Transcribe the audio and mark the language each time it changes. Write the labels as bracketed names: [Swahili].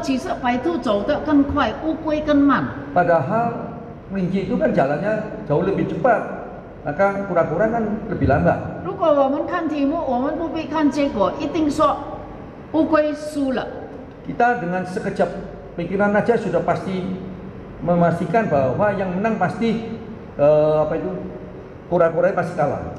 [Chinese] 其实白兔走得更快，乌龟更慢。 [Indonesian] Padahal kelinci itu kan jalannya jauh lebih cepat, maka kura-kura kan lebih lambat. [Chinese] 如果我们看题目，我们不必看结果，一定说乌龟输了。 [Indonesian] Kita dengan sekejap pikiran aja sudah pasti memastikan bahwa yang menang pasti apa itu kura-kura pasti kalah.